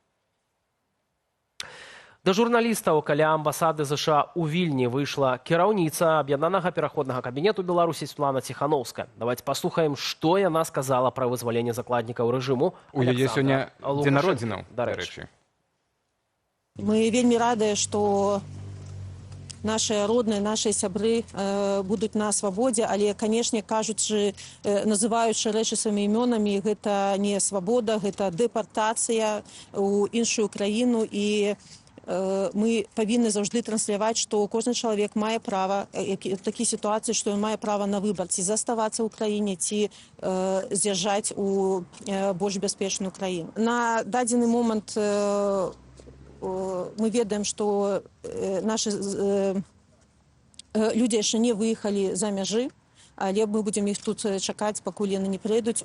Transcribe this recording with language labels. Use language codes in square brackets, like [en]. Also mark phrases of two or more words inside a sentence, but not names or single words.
[be] Да журналістаў каля амбасады США ў Вільні выйшла кіраўніца аб'яднанага пераходнага кабінету Беларусі Светлана Ціхановская. Давайте паслухаем, што яна сказала пра вызваленне закладнікаў рэжыму. У яе сёння дзень народзінаў, дарэчы. Мы вельмі радыя, што [ru] наши родные, [be] наши сябры будуць на свабодзе, але, канешне, кажучы, называючы рэчы сваімі імёнамі, гэта не свабода, гэта дэпартацыя ў іншую краіну, і мы павінны заўжды трансляваць, што кожны чалавек мае права в такій сітуацыі, што ён мае права на выбар, ці заставацца ў краіне, ці з'язджаць у больш бяспечную краіну. На дадзены момант мы ведаем, што нашы людзі яшчэ не выехалі за мяжы, але мы будзем іх тут чакаць, пакуль яны не прыйдуць.